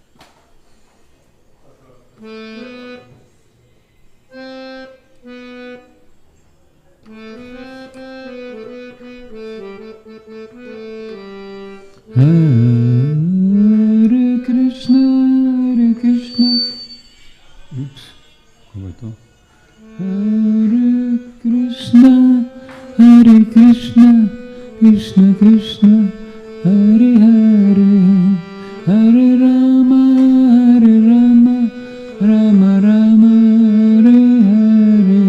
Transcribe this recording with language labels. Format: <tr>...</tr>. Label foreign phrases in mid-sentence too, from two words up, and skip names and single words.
<sa>Hare Krišna, Hare Krišna.</sa> <hr>Ups, kako je to?</hr> <sa>Hare Krišna, Hare Krišna, Krišna Krišna, Hare Hare, Hare Rama, Hare Rama, Rama Rama, Hare Hare.</sa>